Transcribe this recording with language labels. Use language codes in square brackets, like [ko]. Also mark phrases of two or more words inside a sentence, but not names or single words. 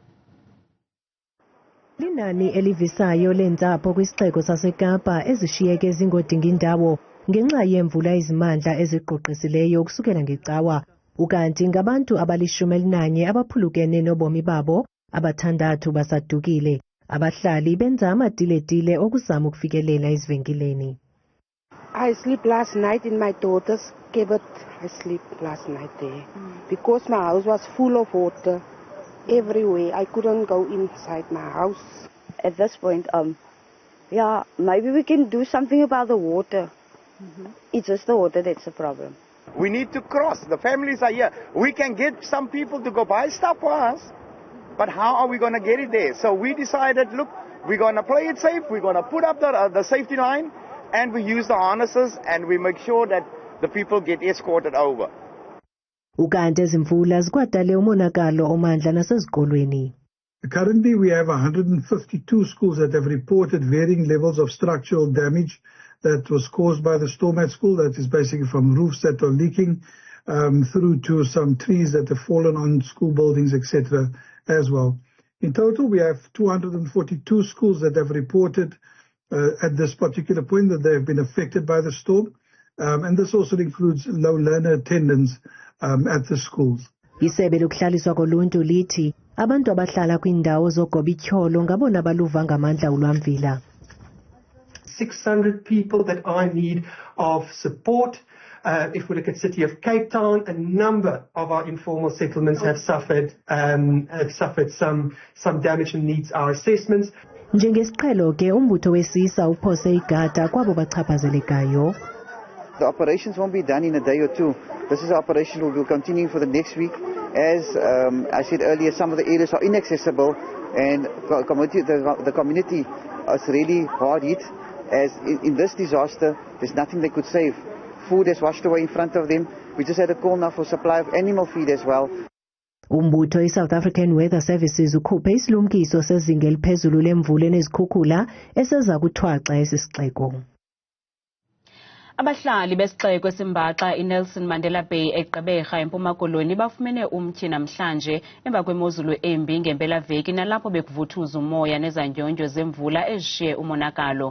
[xh] Linani elivisayo leentsapho kwisixeko saseKapa ezishiyeke zingodingindawo ngenxa yemvula izimandla eziqoqisileyo ukusukela ngecawa. Ukanti ngabantu abali-11 abaphulukene nobomi babo, abathandathu basadukile. Abahlali benza amadile-dile okuzama ukufikelela ezivenkileni. [en] I sleep last night in my daughter's cupboard. I sleep last night there because my house was full of water. Everywhere. I couldn't go inside my house. At this point, yeah, maybe we can do something about the water. It's just the water that's the problem. We need to cross. The families are here. We can get some people to go buy stuff for us, but how are we going to get it there? So we decided, look, we're going to play it safe. We're going to put up the safety line, and we use the harnesses, and we make sure that the people get escorted over. [xh] Ukanti ezimvula zikwadale umonakalo omandla nasezikolweni. [en] Currently, we have 152 schools that have reported varying levels of structural damage that was caused by the storm at school. That is basically from roofs that are leaking through to some trees that have fallen on school buildings, etc. as well. In total, we have 242 schools that have reported at this particular point that they have been affected by the storm. And this also includes low learner attendance at the schools. [xh] Isebe lokuhlaliswa koluntu lithi abantu abahlala kwindawo zogoba ityholo ngabona baluva ngamandla ulwamvila. [en] 600 people that are in need of support. If we look at City of Cape Town, a number of our informal settlements have suffered some damage and needs our assessments. [xh] Njengesiqhelo ke umbutho wesisa uphose igada kwabo bachaphazelekayo. [en] The operations won't be done in a day or two. This is an operation that will be continuing for the next week. As I said earlier, some of the areas are inaccessible and the community is really hard hit. As in this disaster, there's nothing they could save. Food is washed away in front of them. We just had a call now for supply of animal feed as well. [xh] Umbutho iSouth African Weather Services ukhuphe isilumkiso sezinga eliphezulu lemvula nezikhukhula eseza kuthwaxa esisixeko. Abahlali besixeko esimbaxa iNelson Mandela Bay eGqeberha eMpuma Koloni bafumene umtyhi namhlanje emva kwemozulu embi ngempelaveki nalapho bekuvuthuza umoya nezandyondyo zemvula ezishiye umonakalo.